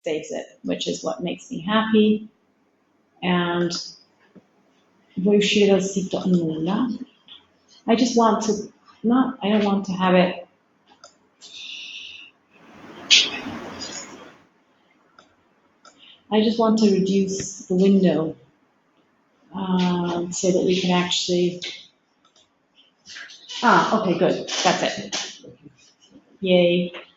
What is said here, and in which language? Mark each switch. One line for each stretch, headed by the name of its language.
English: saves it, which is what makes me happy.
Italian: And vuoi uscire dal sito? Nulla.
English: I just want to, I don't want to have it. I just want to reduce the window so that we can actually, okay, good, that's it. Yay.